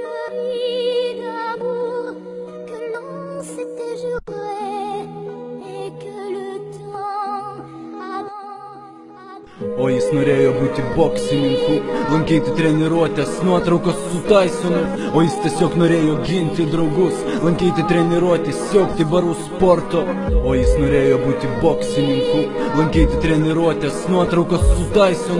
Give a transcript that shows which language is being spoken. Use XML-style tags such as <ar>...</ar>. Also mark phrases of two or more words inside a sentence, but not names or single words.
<fr>vie d'amour que l'on s'était juré et que le temps</fr> <lt>O jis norėjo būti boksininku, lankyti treniruotės, nuotraukos su Tysonu. O jis tiesiog norėjo ginti draugus, lankyti treniruotės, siekti barų sporto. O jis norėjo būti boksininku, lankyti treniruotės, nuotraukos su Tysonu.</lt>